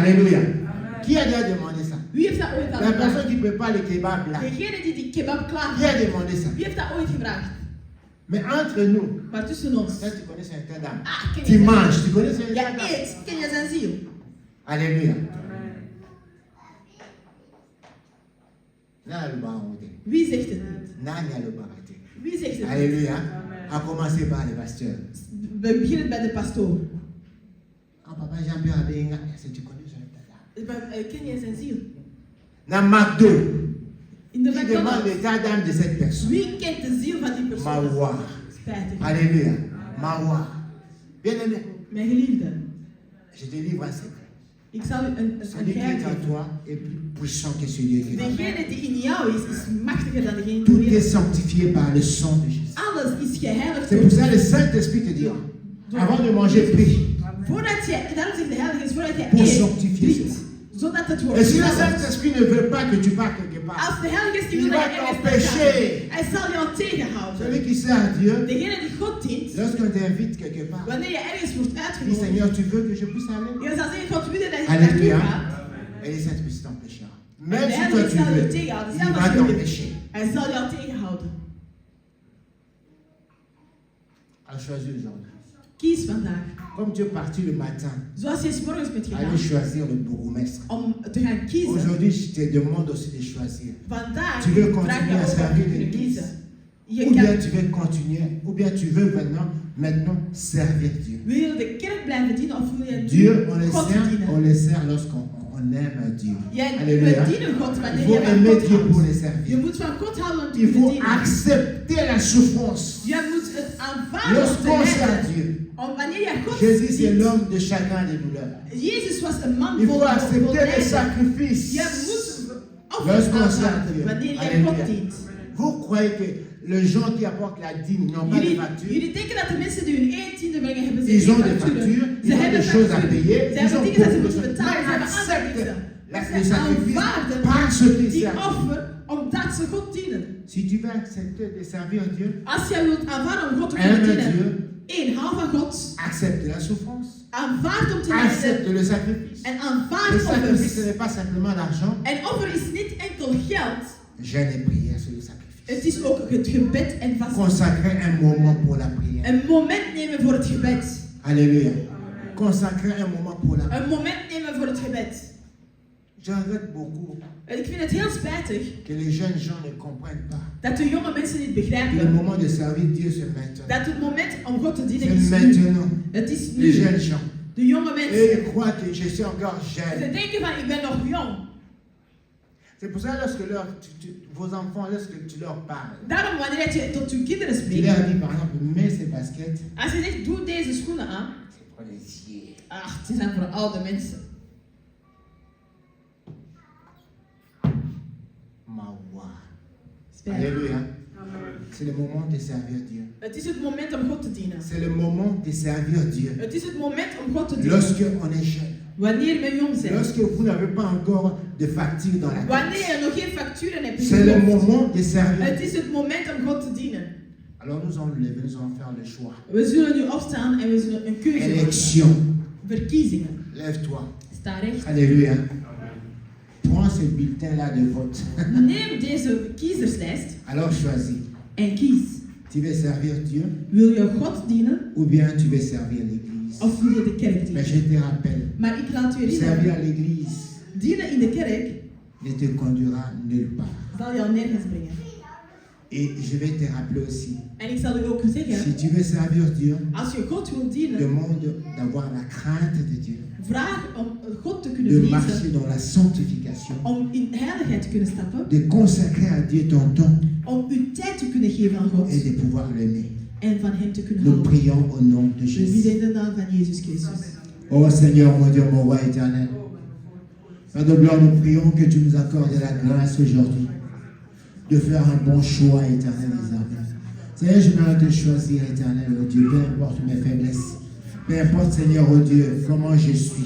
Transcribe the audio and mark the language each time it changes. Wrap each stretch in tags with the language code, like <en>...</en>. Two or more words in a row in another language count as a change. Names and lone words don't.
<fr>Alléluia. Qui a déjà demandé ça?</fr> <nl>Wie heeft dat ooit al</nl> <fr>La personne</fr> <nl>gevraagd?</nl> <fr>qui prépare le kebab là.</fr> <nl>Degene die die kebab</nl> <fr>Qui a</fr> <nl>klaar</nl> <fr>demandé ça?</fr> <nl>Wie heeft dat ooit gevraagd?</nl> <fr>Mais entre nous,</fr> <nl>Maar tussen ons.</nl> <fr>là tu connais son état d'âme.</fr> <nl>Ah, ken</nl> <fr>Tu</fr> <nl>je</nl> <fr>manges, tu connais son</fr> <nl>zijn...</nl> <fr>état</fr> <nl>Ja,</nl> <fr>d'âme.</fr> <nl>eet. Ken je zijn ziel?</nl> <fr>Alléluia. Nana le barote.</fr> <nl>Wie zegt het niet?</nl> <fr>Nana le barote.</fr> <nl>Wie zegt het niet?</nl> <fr>Alléluia. A commencer par les pasteurs.</fr> <nl>We beginnen bij de pastoor.</nl> <fr>Quand papa Jean-Pierre Abenga, est-ce que tu connais son état d'âme?</fr> <nl>Ken je zijn ziel?</nl> <fr>Dans McDo,</fr> <nl>In de</nl> <fr>qui demande</fr> <nl>McDonald's.</nl> <fr>l'état d'âme de cette personne?</fr> <nl>Wie kent de ziel van die persoon?</nl> <fr>Mawa.</fr> <nl>Spijtig.</nl> <fr>Alléluia. Mawa. Bien aimé,</fr> <nl>Mijn geliefde.</nl> <fr>je te livre un secret.</fr> <nl>Ik zal u een</nl> <fr>Celui qui</fr> <nl>geheim</nl> <fr>est en</fr> <nl>geven.</nl> <fr>toi est plus puissant que celui qui est en toi.</fr> <nl>Degene die in jou is machtiger dan degene die</nl> <fr>Tout</fr> <nl>in</nl> <fr>est</fr> <nl>jou</nl> <fr>sanctifié par le sang de Jésus.</fr> <nl>Alles is geheiligd</nl> <fr>C'est pour ça que le Saint-Esprit te dira, avant de manger, prie.</fr> <nl>Voordat je, daarom zegt de Heilige Geest, voordat je</nl> <fr>Pour</fr> <nl>eet,</nl> <fr>sanctifier</fr> <nl>bid, zodat het wordt</nl> <fr>Et si le</fr> <nl>gezalfd.</nl> <fr>Saint-Esprit ne veut pas que tu partes quelque part,</fr> <nl>Als de Heilige Geest niet</nl> <fr>Il</fr> <nl>wil</nl> <fr>va</fr> <nl>dat je ergens</nl> <fr>t'empêcher.</fr> <nl>naartoe gaat, hij zal jou tegenhouden.</nl> <fr>celui qui sert à Dieu,</fr> <nl>Degene die God dient,</nl> <fr>lorsqu'on t'invite quelque part,</fr> <nl>wanneer je ergens wordt</nl> <fr>dis</fr> <nl>uitgenodigd,</nl> <fr>Seigneur, tu veux que je puisse aller?</fr> <nl>je zal zeggen, God wil dat je</nl> <fr>Alléluia.</fr> <nl>naartoe gaat.</nl> <fr>Et le Saint-Esprit t'empêchera. Même</fr> <nl>En de</nl> <fr>si</fr> <nl>Heilige</nl> <fr>toi tu</fr> <nl>Geest zal je</nl> <fr>veux,</fr> <nl>tegenhouden.</nl> <fr>il</fr> <nl>Zelfs</nl> <fr>va</fr> <nl>als je wil.</nl> <fr>t'empêcher.</fr> <nl>Hij zal jou tegenhouden.</nl> <fr>À choisir aujourd'hui.</fr> <nl>Kies vandaag.</nl> <fr>Comme tu es parti le matin,</fr> <nl>Zoals je 's morgens bent gegaan</nl> <fr>allez choisir le bourgmestre.</fr> <nl>om te gaan kiezen.</nl> <fr>Aujourd'hui, je te demande aussi de choisir.</fr> <nl>Vandaag</nl> <fr>Tu veux</fr> <nl>vraag</nl> <fr>continuer</fr> <nl>je</nl> <fr>à</fr> <nl>ook om</nl> <fr>servir</fr> <nl>te kunnen</nl> <fr>l'Église.</fr> <nl>kiezen. Je</nl> <fr>Ou bien</fr> <nl>kan,</nl> <fr>tu veux continuer, ou bien tu veux maintenant servir Dieu.</fr> <nl>wil je de kerk blijven dienen of wil je</nl> <fr>Dieu, on le</fr> <nl>God</nl> <fr>sert,</fr> <nl>dienen?</nl> <fr>on le sert lorsqu'on aime Dieu.</fr> <nl>Jij</nl> <fr>Alléluia.</fr> <nl>wil dienen God</nl> <fr>Il</fr> <nl>wanneer</nl> <fr>faut</fr> <nl>je van</nl> <fr>aimer</fr> <nl>God</nl> <fr>Dieu pour</fr> <nl>houdt.</nl> <fr>le</fr> <nl>Je</nl> <fr>servir.</fr> <nl>moet van God houden om te</nl> <fr>Il</fr> <nl>kunnen</nl> <fr>faut</fr> <nl>dienen.</nl> <fr>accepter la souffrance.</fr> <nl>Je moet het aanvaarden om</nl> <fr>Lorsqu'on</fr> <nl>te</nl> <fr>sert</fr> <nl>lijden.</nl> <fr>Dieu,</fr> <nl>Wanneer je God</nl> <fr>Jésus c'est</fr> <nl>dient.</nl> <fr>l'homme de chacun des douleurs.</fr> <nl>Jezus was een man</nl> <fr>Il</fr> <nl>vol</nl> <fr>faut accepter les</fr> <nl>lijden.</nl> <fr>sacrifices.</fr> <nl>Je moet offers</nl> <fr>Lorsqu'on sert</fr> <nl>aanvaarden</nl> <fr>Dieu.</fr> <nl>wanneer je</nl> <fr>Alléluia.</fr> <nl>God dient.</nl> <fr>Vous croyez que les gens qui apportent la dîme n'ont pas de facture?</fr> <nl>Jullie denken dat de mensen die hun 1/10 brengen hebben ze</nl> <fr>Ils</fr> <nl>geen</nl> <fr>ont des</fr> <nl>facturen.</nl> <fr>factures,</fr> <nl>Ze</nl> <fr>ils ont</fr> <nl>hebben</nl> <fr>des choses à</fr> <nl>facturen.</nl> <fr>payer,</fr> <nl>Ze</nl> <fr>ils</fr> <nl>hebben</nl> <fr>ont</fr> <nl>dingen dat ze</nl> <fr>beaucoup de</fr> <nl>moeten</nl> <fr>choses.</fr> <nl>betalen. Ze</nl> <fr>Mais</fr> <nl>hebben andere</nl> <fr>accepte</fr> <nl>dingen.</nl> <fr>les</fr> <nl>Ze</nl> <fr>sacrifices</fr> <nl>aanvaarden</nl> <fr>parce qu'ils</fr> <nl>die</nl> <fr>servent.</fr> <nl>offer omdat ze God dienen.</nl> <fr>Si tu veux accepter de servir Dieu,</fr> <nl>Als jij wilt aanvaarden om God te kunnen</nl> <fr>aime</fr> <nl>dienen,</nl> <fr>Dieu,</fr> <nl>1. Hou van God.</nl> <fr>accepte la souffrance,</fr> <nl>Aanvaard om te lijden.</nl> <fr>accepte le sacrifice.</fr> <nl>En</nl> <fr>Le</fr> <nl>aanvaard</nl> <fr>sacrifice, ce</fr> <nl>offers.</nl> <fr>n'est pas simplement l'argent.</fr> <nl>En offer is niet enkel geld.</nl> <fr>Jeûne et prière sur le sacrifice.</fr> <nl>Het is ook het gebed en vasten.</nl> <fr>Consacrer un moment pour la prière.</fr> <nl>Een moment nemen voor het gebed.</nl> <fr>Alléluia. Consacrer un moment pour la prière.</fr> <nl>Een moment nemen voor het gebed.</nl> <fr>Je regrette beaucoup</fr> <nl>Ik vind het heel spijtig</nl> <fr>que les jeunes gens ne comprennent pas</fr> <nl>dat de jonge mensen niet</nl> <fr>que le</fr> <nl>begrijpen</nl> <fr>moment de servir Dieu, c'est maintenant.</fr> <nl>dat het moment om God te dienen</nl> <fr>C'est</fr> <nl>is nu.</nl> <fr>maintenant.</fr> <nl>Het is</nl> <fr>Les</fr> <nl>nu.</nl> <fr>jeunes gens.</fr> <nl>De jonge</nl> <fr>Et</fr> <nl>mensen.</nl> <fr>ils croient que je suis encore</fr> <nl>Ze</nl> <fr>jeune.</fr> <nl>denken van ik ben nog jong.</nl> <fr>C'est pour ça que lorsque vos enfants, lorsque tu leur parles,</fr> <nl>Daarom wanneer je tot uw kinderen</nl> <fr>tu</fr> <nl>spreekt.</nl> <fr>leur dis par exemple, mets ces baskets,</fr> <nl>Als je zegt doe deze schoenen aan.</nl> <fr>c'est pour les yeux.</fr> <nl>Ach, ze zijn voor oude mensen.</nl> <fr>Ma voix.</fr> <nl>Spijtig.</nl> <fr>Alléluia. C'est le moment de servir Dieu.</fr> <nl>Het is het moment om God te dienen.</nl> <fr>C'est le moment de servir Dieu.</fr> <nl>Het is het moment om God te dienen.</nl> <fr>Lorsque on est jeune.</fr> <nl>Wanneer we jong zijn.</nl> <fr>Lorsque vous n'avez pas encore de facture dans la</fr> <nl>Wanneer</nl> <fr>caisse.</fr> <nl>je nog geen facturen hebt.</nl> <fr>C'est le moment de servir.</fr> <nl>Het is het moment om God te dienen.</nl> <fr>Alors nous allons lever, nous allons faire le choix.</fr> <nl>We zullen nu opstaan en we zullen een keuze maken.</nl> <fr>Élection.</fr> <nl>Verkiezingen.</nl> <fr>Lève-toi.</fr> <nl>Sta recht.</nl> <fr>Alléluia. Prends ce bulletin-là de vote.</fr> <nl>Neem deze kiezerslijst</nl> <fr>Alors choisis.</fr> <nl>en kies.</nl> <fr>Tu veux servir Dieu</fr> <nl>Wil je God dienen</nl> <fr>ou bien tu veux servir l'Église.</fr> <nl>of wil je de kerk</nl> <fr>Mais</fr> <nl>dienen?</nl> <fr>je te rappelle,</fr> <nl>Maar ik laat u</nl> <fr>servir</fr> <nl>herinneren.</nl> <fr>à l'Église</fr> <nl>Dienen in de kerk</nl> <fr>ne te conduira nulle part.</fr> <nl>zal jou nergens brengen.</nl> <fr>Et je vais te rappeler aussi,</fr> <nl>En ik zal u ook zeggen.</nl> <fr>si tu veux servir Dieu,</fr> <nl>Als je God wilt dienen.</nl> <fr>demande d'avoir la crainte de Dieu,</fr> <nl>Vraag om God te kunnen</nl> <fr>de</fr> <nl>vrezen.</nl> <fr>marcher dans la sanctification,</fr> <nl>Om in heiligheid te kunnen stappen.</nl> <fr>de consacrer à Dieu ton temps</fr> <nl>Om uw tijd te kunnen geven aan God.</nl> <fr>et de pouvoir l'aimer.</fr> <nl>En van hem te kunnen</nl> <fr>Nous</fr> <nl>houden.</nl> <fr>prions au nom de</fr> <nl>We</nl> <fr>Jésus.</fr> <nl>bidden in de naam van Jezus Christus.</nl> <fr>Oh Seigneur, mon Dieu, mon roi éternel. Père de gloire, nous prions que tu nous accordes la grâce aujourd'hui de faire un bon choix éternel désormais. Seigneur, je m'arrête de choisir éternel, oh Dieu, peu importe mes faiblesses, peu importe Seigneur, oh Dieu, comment je suis.</fr>